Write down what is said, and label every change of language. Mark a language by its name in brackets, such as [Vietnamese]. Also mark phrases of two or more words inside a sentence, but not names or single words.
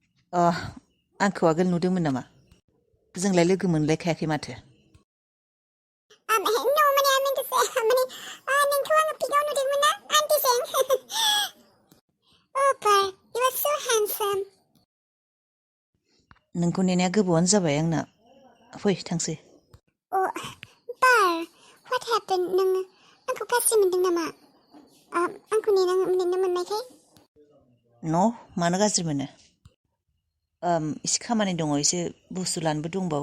[Bodo] आंखौ आगोल नुदोंमोन नामा? जोंलाय लोगो मोनलायखायाखै माथो। [English] No, माने I meant to say, [Bodo] माने नोंखौ आङो पिकआव नुदोंमोन ना आन्टिजों। [English] Oh, Par, you are so handsome. [Bodo] नोंखौ नेनाया गोबावानो जाबाय आंना। फै थांसै। [English] Oh, Par, what happened? [Bodo] नों आंखौ गाज्रि मोनदों नामा? आंखौ नेनो मोननायखाय? न' मानो गाज्रि मोनो? एसे खामानि दङ, एसे बुस्थु लानोबो दंबावो।